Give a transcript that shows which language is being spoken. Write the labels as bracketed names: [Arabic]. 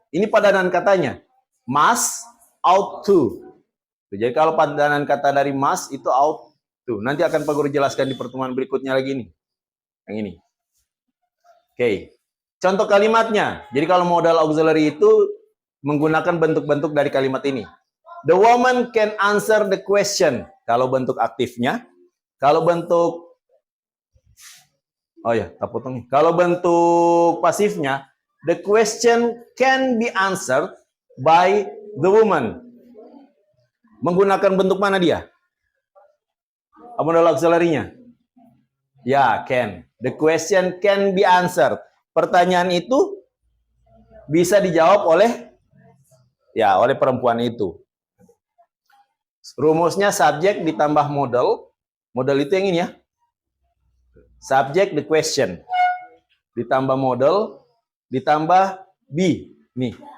[Indonesian] Ini padanan katanya. Must, ought to. Jadi kalau padanan kata dari must itu ought to. Nanti akan Pak Guru jelaskan di pertemuan berikutnya lagi nih. Yang ini. Oke. Contoh kalimatnya. Jadi kalau modal auxiliary itu menggunakan bentuk-bentuk dari kalimat ini. [English] The woman can answer the question. [Indonesian] Kalau bentuk aktifnya. Kalau bentuk Kalau bentuk pasifnya, [English] the question can be answered by the woman. [Indonesian] Menggunakan bentuk mana dia? Modal auxiliary-nya? Ya, can. [English] The question can be answered. [Indonesian] Pertanyaan itu bisa dijawab oleh perempuan itu. Rumusnya subjek ditambah modal. Modal itu yang ini ya. Subject the question. Ditambah modal, ditambah be. Nih.